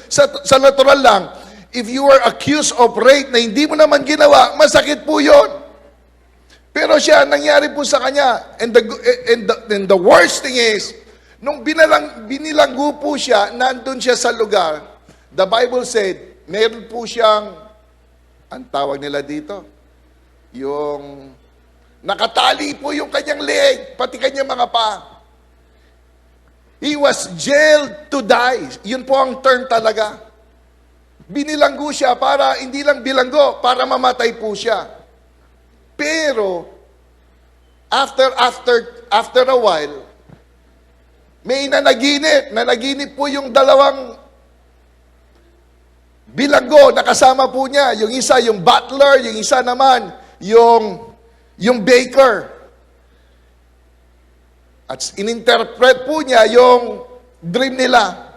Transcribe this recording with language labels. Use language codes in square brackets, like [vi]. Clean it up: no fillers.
[tl] Sa natural lang, [en] if you were accused of rape [tl] na hindi mo naman ginawa, masakit po yun. Pero siya, nangyari po sa kanya. [en] And the worst thing is, [tl] nung binilanggo po siya, nandun siya sa lugar, [en] the Bible said, [tl] meron po siyang, ang tawag nila dito, yung nakatali po yung kanyang leg, pati kanyang mga paa. [en] He was jailed to die. Yun po ang term talaga. [tl] Binilanggo siya para, hindi lang bilanggo, para mamatay po siya. Pero, [en] After a while, may nanaginip. [tl] Nanaginip po yung dalawang bilanggo na kasama po niya. Yung isa, yung butler, yung isa naman, yung baker. At ininterpret po niya yung dream nila.